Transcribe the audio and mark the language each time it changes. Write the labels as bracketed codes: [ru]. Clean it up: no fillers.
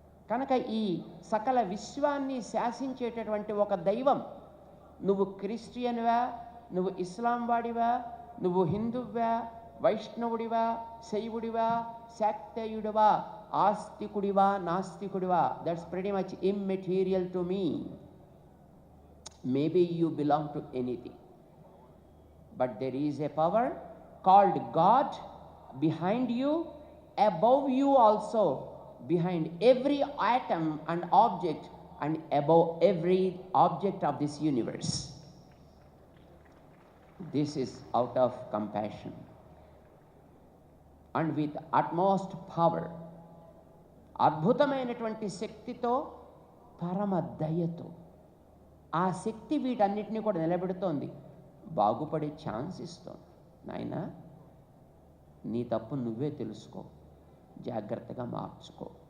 [te] కనుక ఈ సకల విశ్వాన్ని శాసించేటటువంటి ఒక దైవం. నువ్వు క్రిస్టియన్వా, నువ్వు ఇస్లాం వాడివా, నువ్వు హిందువా, వైష్ణవుడివా, శైవుడివా, శాక్తేయుడివా, ఆస్తికుడివా, నాస్తికుడివా, [en] That's pretty much immaterial to me. Maybe you belong to anything, but there is a power called God behind you, above you also, behind every atom and object, and above every object of this universe. This is out of compassion and with utmost power. [te] అద్భుతమైనటువంటి శక్తితో, పరమ దయతో ఆ శక్తి వీటన్నిటిని కూడా నిలబెడుతోంది, బాగుపడే chance ఇస్తోంది. నాయనా, నీ తప్పు నువ్వే తెలుసుకో, జాగ్రత్తగా మార్చుకో.